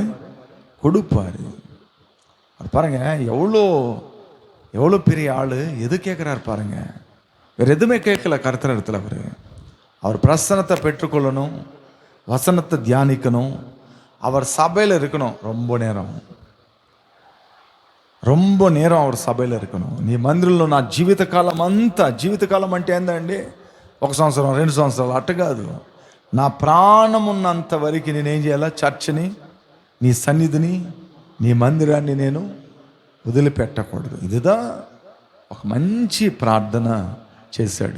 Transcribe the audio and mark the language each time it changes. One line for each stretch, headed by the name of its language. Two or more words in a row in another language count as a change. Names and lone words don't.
Tamil: கொடுப்பாரு. பாருங்க, எவ்வளோ எவ்வளோ பெரிய ஆளு. எது கேட்குறாரு பாருங்க. வேற எதுவுமே கேட்கல கர்த்தர் இடத்துல. அவர் பிரசனத்தை பெற்றுக்கொள்ளணும், வசனத்தை தியானிக்கணும், அவர் சபையில் இருக்கணும். ரொம்ப நேரம் அவர் సభలో இருக்கணும்.
Telugu: నీ మందిరంలో నా జీవితకాలం అంతా, జీవితకాలం అంటే ఏందండి? 1 సంవత్సరం 2 సంవత్సరాలు అట్ట కాదు. నా ప్రాణం ఉన్నంత వరకు నేనేం చేయాలా? చర్చిని, నీ సన్నిధిని, నీ మందిరాన్ని నేను వదిలిపెట్టకూడదు. ఇదిదా ఒక మంచి ప్రార్థన చేశాడు.